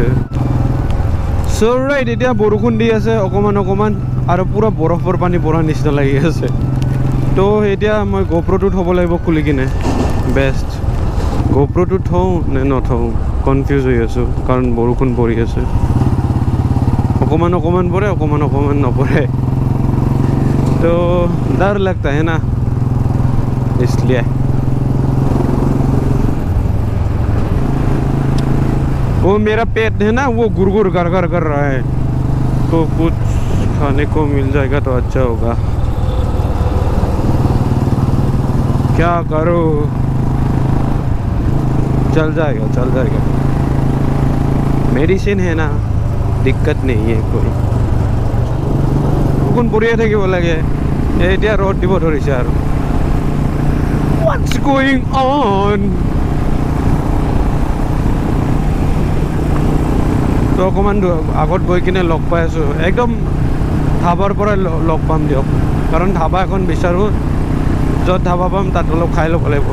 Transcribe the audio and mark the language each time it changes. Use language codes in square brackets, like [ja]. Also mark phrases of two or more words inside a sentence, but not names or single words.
[en] so right, [as] এতিয়া বৰষুণ দি আছে অকণমান আৰু পূৰা বৰফৰ পানী পৰাৰ নিচিনা লাগি আছে। তো এতিয়া মই গোপ্ৰ'টো থ'ব লাগিব খুলি কিনে। বেষ্ট গোপ্ৰ'টো থওঁ নে নথওঁ কনফিউজ হৈ আছোঁ কাৰণ বৰষুণ পৰি আছে, অকণমান পৰে অকণমান নপৰে। [hi] तो डर लगता है ना, इसलिए वो मेरा पेट है ना वो गुरगुर कर रहा है, तो कुछ खाने को मिल जाएगा तो अच्छा होगा। क्या करो, चल जाएगा मेडिसिन है ना, दिक्कत नहीं है कोई। [as] কোন পৰিয়ে থাকিব লাগে, এতিয়া ৰ'দ দিব ধৰিছে আৰু [en] what's going on. [as] তো অকণমান আগত গৈ কিনে লগ পাই আছোঁ, একদম ধাবাৰ পৰা লগ পাম দিয়ক, কাৰণ ধাবা এখন বিচাৰোঁ, য'ত ধাবা পাম তাত অলপ খাই ল'ব লাগিব।